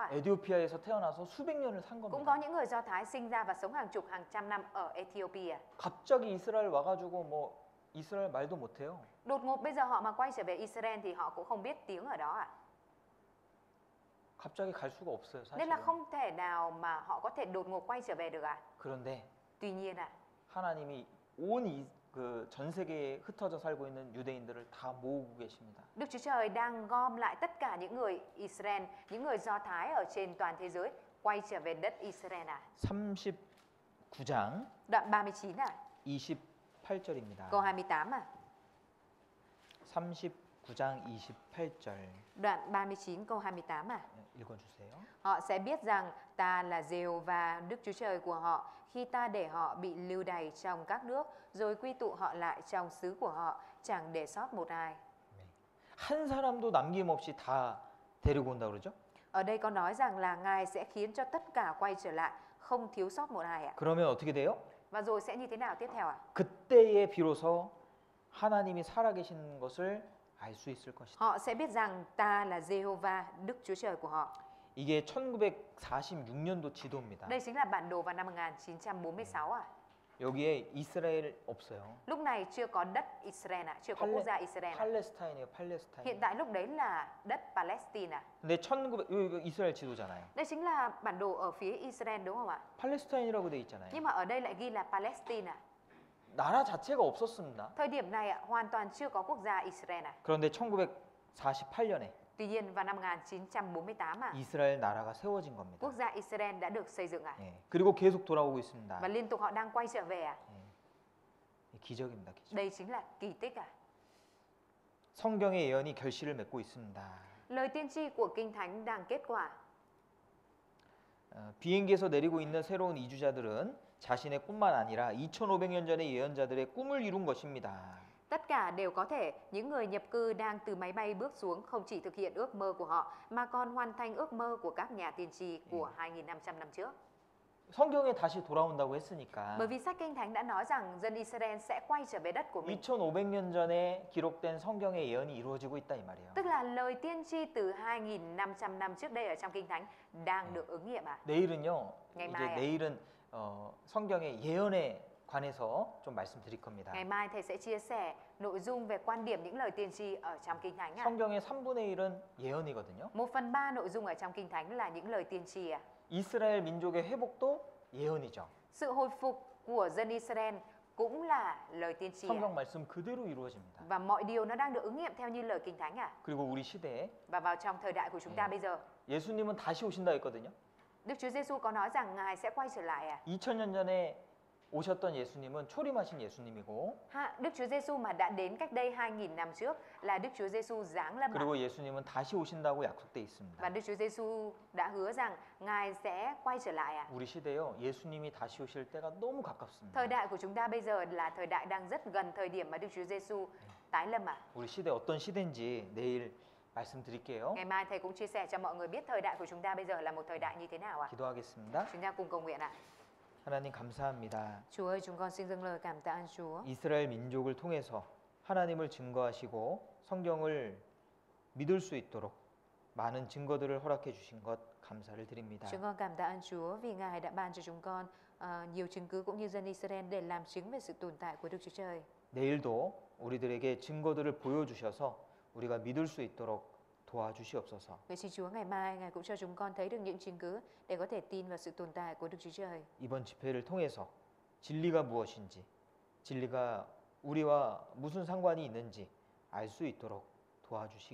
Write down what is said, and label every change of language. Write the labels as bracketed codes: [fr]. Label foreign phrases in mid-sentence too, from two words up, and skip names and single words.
[ko] 에티오피아에서 태어나서 수백 년을 산 [vi] Cũng có [ko] 겁니다. [vi] những người Do Thái sinh ra và sống hàng chục hàng trăm năm ở Ethiopia [ko] 갑자기 이스라엘 와가지고 뭐 이스라엘 말도 못해요. [vi] Đột ngột bây giờ họ mà quay trở về Israel thì họ cũng không biết tiếng ở đó [ko] 갑자기 갈 수가 없어요, [vi] Nên là [ko] 사실은. [vi] không thể nào mà họ có thể đột ngột quay trở về được [ko] 그런데 [vi] Tuy nhiên [ko] 하나님이 온 그 전 세계에 흩어져 살고 있는 유대인들을 다 모으고 계십니다. [vi] Đức Chúa Trời đang gom lại tất cả những người Israel, những người Do Thái ở trên toàn thế giới quay trở về đất Israel [ko] 39장 [vi] Đoạn 39 [ko] 28절입니다. [vi] câu 28 [ko] 39장 28절 [vi] Đoạn 39 câu 28 [ko] 읽어주세요. [vi] Họ sẽ biết rằng ta là Giê-hô-va Đức Chúa Trời của họ khi ta để họ bị lưu đày trong các nước rồi quy tụ họ lại trong xứ của họ chẳng để sót một ai. [ko] 한 사람도 남김없이 다 데리고 온다 그러죠? [vi] Ở đây có nói rằng là Ngài sẽ khiến cho tất cả quay trở lại không thiếu sót một ai [ko] 그러면 어떻게 돼요? [vi] Và rồi sẽ như thế nào tiếp theo [ko] 그때에 비로소 하나님이 살아계신 것을 알 수 있을 것이다. [vi] Họ sẽ biết rằng ta là Giê-hô-va Đức Chúa Trời của họ. [ko] 이게 1946년도 지도입니다. [vi] Đây chính là bản đồ vào năm 1946 [ko] 여기에 이스라엘 없어요. [vi] Lúc này chưa có đất Israel chưa có quốc gia Israel [ko] 팔레스타인이에요, 팔레스타인. [vi] Hiện tại lúc đấy là đất Palestine [ko] 근데 1900 이거 이스라엘 지도잖아요. [vi] Đây chính là bản đồ ở phía Israel đúng không ạ? [ko] 팔레스타인이라고 돼 있잖아요. [vi] Nhưng mà ở đây lại ghi là Palestine [ko] 나라 자체가 없었습니다. [vi] Thời điểm này hoàn toàn chưa có quốc gia Israel [ko] 그런데 1948년에 [vi] Tuy nhiên vào năm 1948 [ko] 이스라엘 나라가 세워진 겁니다. [vi] quốc gia Israel đã được xây dựng [ko] 예. 그리고 계속 돌아오고 있습니다. [vi] Và liên tục họ đang quay trở về [ko] 기적입니다, 기적. [vi] Đây chính là kỳ tích [ko] 성경의 예언이 결실을 맺고 있습니다. [vi] Lời tiên tri của Kinh Thánh đang kết quả [ko] 비행기에서 내리고 있는 새로운 이주자들은 자신의 꿈만 아니라 2500년 전의 예언자들의 꿈을 이룬 것입니다. [vi] Tất cả đều có thể, những người nhập cư đang từ máy bay bước xuống không chỉ thực hiện ước mơ của họ mà còn hoàn thành ước mơ của các nhà tiên tri của 2.500 năm trước. [ko] 성경에 다시 돌아온다고 했으니까 [vi] Bởi vì sách Kinh Thánh đã nói rằng dân Israel sẽ quay trở về đất của mình. [ko] 2500년 전에 기록된 성경의 예언이 이루어지고 있다 이 말이에요. [vi] Tức là lời tiên tri từ 2.500 năm trước đây ở trong Kinh Thánh đang được ứng nghiệm [ko] 내일은요. [vi] ngày [ko] 이제 [vi] mai [ko] 내일은 성경의 예언에 관해서 좀 말씀드릴 겁니다. [vi] Ngày mai thầy sẽ chia sẻ nội dung về quan điểm những lời tiên tri ở trong Kinh Thánh ạ. [ko] 성경의 3분의 1은 예언이거든요. [vi] 1/3 nội dung ở trong Kinh Thánh là những lời tiên tri ạ. [ko] 이스라엘 민족의 회복도 예언이죠. [vi] Sự hồi phục của dân Israel cũng là lời tiên tri ạ. [ko] 성경 말씀 그대로 이루어집니다. [vi] Và mọi điều nó đang được ứng nghiệm theo như lời Kinh Thánh ạ. [ko] 그리고 우리 시대에 [vi] Và vào trong thời đại của chúng ta bây giờ, [ko] 예수님은 다시 오신다 했거든요. [vi] Đức Chúa Giêsu có nói rằng Ngài sẽ quay trở lại ạ. [ko] 2000년 전에 오셨던 예수님은 초림하신 예수님이고 [vi] Đức Chúa Giêsu mà đã đến cách đây 2000 năm trước là Đức Chúa Giêsu giáng lâm ạ. [ko] 그리고 예수님은 다시 오신다고 약속돼 있습니다. [vi] Và Đức Chúa Giêsu đã hứa rằng Ngài sẽ quay trở lại ạ. [ko] 우리 시대요. 예수님이 다시 오실 때가 너무 가깝습니다. [vi] Thời đại của chúng ta bây giờ là thời đại đang rất gần thời điểm mà Đức Chúa Giêsu tái lâm ạ. [ko] 우리 시대 어떤 시대인지 내일 말씀드릴게요. [vi] Ngày mai thầy cũng chia sẻ cho mọi người biết thời đại của chúng ta bây giờ là một thời đại như thế nào ạ. [ko] 기도하겠습니다. [vi] Chúng ta cùng cầu nguyện ạ. [ko] 하나님 감사합니다. [vi] Chúa ơi, chúng con xin dâng lời cảm tạ ơn Chúa. [ko] 이스라엘 민족을 통해서 하나님을 증거하시고 성경을 믿을 수 있도록 많은 증거들을 허락해 주신 것 감사를 드립니다. [vi] Chúng con cảm tạ ơn Chúa vì Ngài đã ban cho chúng con nhiều chứng cứ cũng như dân Israel để làm chứng về sự tồn tại của Đức Chúa Trời. [ko] 내일도 우리들에게 증거들을 보여주셔서 우리가 믿을 수 있도록 도와주시옵소서. [vi] Vậy xin Chúa ngày mai Ngài cũng cho chúng con thấy được những chứng cứ để có thể tin vào sự tồn tại của Đức Chúa Trời. [ko] 이번 집회를 통해서 진리가 무엇인지, 진리가 우리와 무슨 상관이 있는지 알 수 있도록 도와주시기